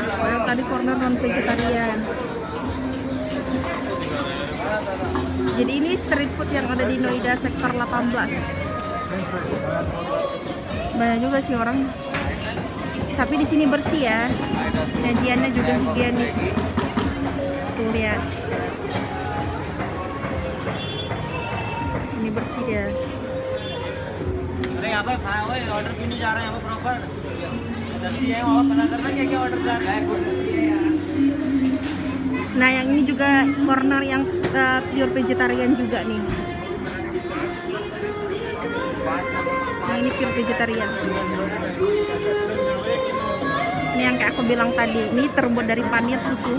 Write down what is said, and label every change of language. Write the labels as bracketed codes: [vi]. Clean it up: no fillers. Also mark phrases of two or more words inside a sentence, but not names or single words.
[id] Yang tadi [en] corner non vegetarian. [id] Jadi ini [en] street food [id] yang ada di Noida sektor 18. Banyak juga sih orang. Tapi di sini bersih ya. Sajiannya juga higienis. Tuh lihat. Ini bersih ya. [hi] अरे यहाँ पर खाया हुआ है ऑर्डर क्यों नहीं जा रहा है यहाँ पर प्रॉपर [id] Nah, yang ini juga corner yang [en] pure vegetarian [id] juga nih. Nah, ini [en] pure vegetarian. [id] Ini yang kayak aku bilang tadi, ini terbuat dari panir susu.